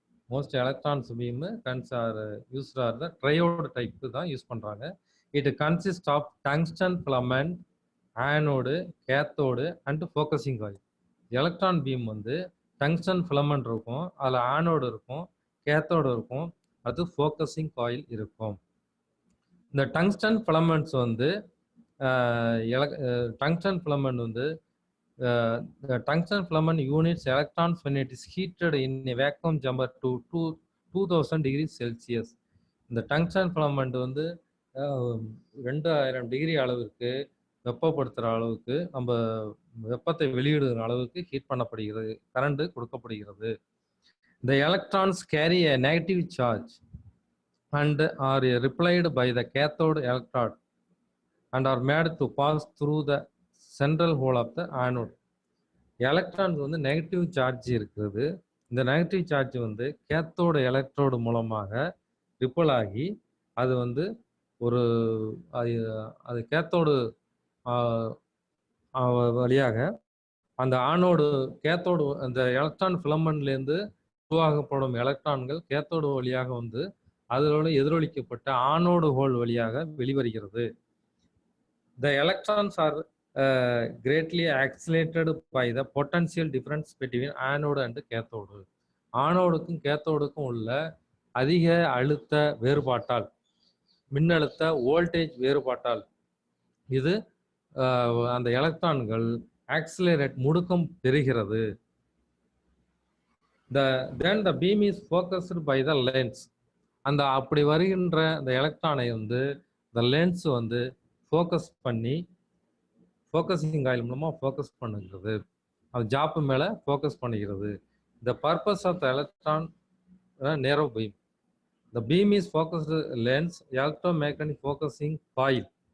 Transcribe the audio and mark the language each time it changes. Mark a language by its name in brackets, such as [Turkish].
[English] most electrons beam guns are used are the triode type [Tamil] தான் use பண்றாங்க. [English] It consist of tungsten filament, anode, cathode and focusing coil. [Tamil] Electron beam வந்து tungsten filament இருக்கும், அதில் anode இருக்கும், cathode இருக்கும், அது focusing coil இருக்கும். இந்த டங்ஸ்டன் ஃபிலமெண்ட்ஸ் வந்து டங்ஸ்டன் ஃபிலமெண்ட் வந்து [English] tungsten filament units electrons when it is heated in a vacuum chamber to 2000 degrees Celsius. [Tamil] இந்த டங்ஸ்டன் ஃபிலமெண்ட் வந்து 2000 டிகிரி அளவிற்கு வெப்பப்படுத்துகிற அளவுக்கு, நம்ம வெப்பத்தை வெளியிடுகிற அளவுக்கு ஹீட் பண்ணப்படுகிறது, கரண்ட் கொடுக்கப்படுகிறது. [English] The electrons carry a negative charge and are repelled by the cathode electrode and are made to pass through the central hole of the anode. [Tamil] Electrons வந்து negative charge இருக்குது. இந்த negative charge வந்து cathode electrode மூலமாக ripple ஆகி அது வந்து ஒரு அது கேத்தோடு வழியாக அந்த ஆனோடு கேத்தோடு அந்த எலக்ட்ரான் ஃபிலமெண்ட்லேருந்து உருவாக்கப்படும் எலக்ட்ரான்கள் கேத்தோடு வழியாக வந்து அதோடு எதிரொலிக்கப்பட்ட ஆனோடு ஹோல் வழியாக வெளிவருகிறது. [English] The electrons are greatly accelerated by the potential difference between anode and cathode. [Tamil] ஆனோடுக்கும் கேத்தோடுக்கும் உள்ள அதிக அழுத்த வேறுபாட்டால், மின்னழுத்த வோல்டேஜ் வேறுபாட்டால் இது அந்த எலக்ட்ரான்கள் முடுக்கம் பெறுகிறது. [English] Then the beam is focused by the lens. [Tamil] அந்த அப்படி வருகின்ற அந்த எலக்ட்ரானை வந்து இந்த லென்ஸ் வந்து ஃபோக்கஸ் பண்ணி ஃபோக்கஸிங் காயில் மூலமாக ஃபோக்கஸ் பண்ணுகிறது, அது ஜாப்பு மேலே ஃபோக்கஸ் பண்ணுகிறது. [English] The purpose of the electron narrow beam. The beam is focused lens electromagnetic focusing coil.